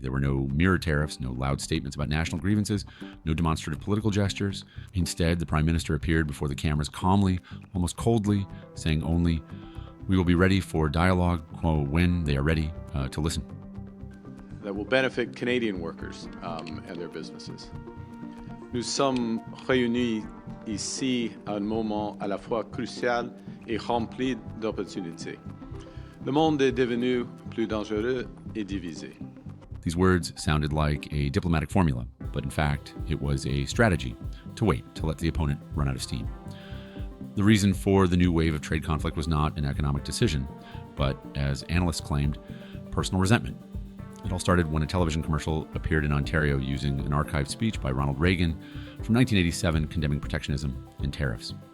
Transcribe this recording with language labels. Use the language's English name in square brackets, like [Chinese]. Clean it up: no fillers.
[English] There were no mirror tariffs, no loud statements about national grievances, no demonstrative political gestures. Instead, the Prime Minister appeared before the cameras calmly, almost coldly, saying only, "We will be ready for dialogue when they are ready to listen." That will benefit Canadian workers and their businesses. [French] Nous sommes réunis ici à un moment à la fois crucial et rempli d'opportunités. Le monde est devenu plus dangereux et divisé. [English] These words sounded like a diplomatic formula, but in fact, it was a strategy to wait, to let the opponent run out of steam. The reason for the new wave of trade conflict was not an economic decision, but, as analysts claimed, personal resentment. It all started when a television commercial appeared in Ontario using an archived speech by Ronald Reagan from 1987 condemning protectionism and tariffs.